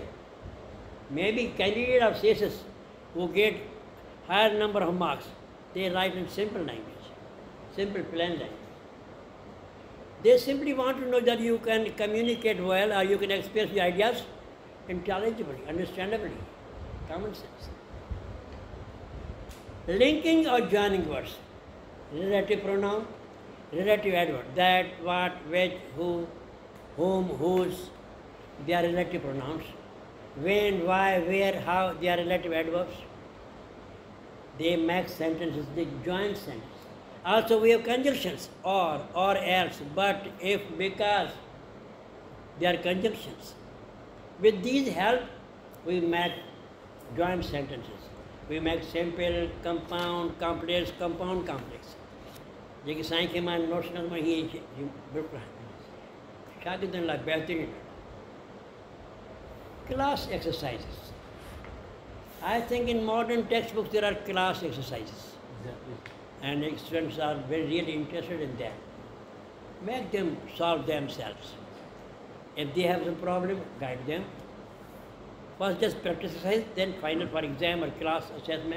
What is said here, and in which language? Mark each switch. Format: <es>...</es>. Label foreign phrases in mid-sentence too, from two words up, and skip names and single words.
<en>Maybe candidate of thesis who get higher number of marks, they write in simple language, simple plain language. They simply want to know that you can communicate well or you can express your ideas intelligibly, understandably, common sense. Linking or joining words, relative pronoun, relative adverb, that, what, which, who, whom, whose, they are relative pronouns. When, why, where, how, they are relative adverbs. They make sentences, they join sentences. Also we have conjunctions, or else, but, if, because. They are conjunctions. With these help, we make joint sentences. We make simple, compound, complex, compound, complex.</en> <sd>جيڪي سائين کي مان نوٽس ڪندو آهيان هيءَ بلڪل شاگردن لاءِ بهترين</sd> <en>class exercises. I think in modern textbooks there are class exercises. Exactly. And students are really interested in them. Make them solve themselves. If they have some problem, guide them. First just practice exercise, then final for exam or class assessment.</en>